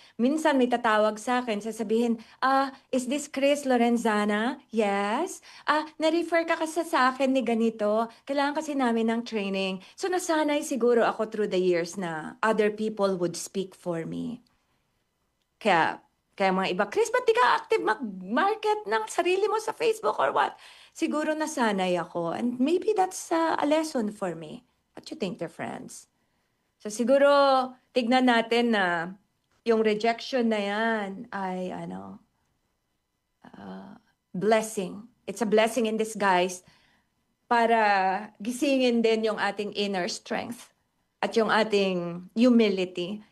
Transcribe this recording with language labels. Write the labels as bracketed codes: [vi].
[tl] Minsan may tatawag sa akin, sasabihin, [en] is this Chris Lorenzana? Yes. [tl] Na-refer ka kasi sa akin ni ganito. Kailangan kasi namin ng training. [en] So [tl] nasanay siguro ako [en] through the years na other people would speak for me. [tl] Kaya mga iba, Chris, ba't di ka active mag-market ng sarili mo sa Facebook [en] or what? [tl] Siguro nasanay ako. [en] And maybe that's a lesson for me. What you think, dear friends? [tl] So siguro, tignan natin na yung rejection na yan ay, blessing. [en] It's a blessing in disguise [tl] para gisingin din yung [en] ating inner strength [tl] at yung ating humility.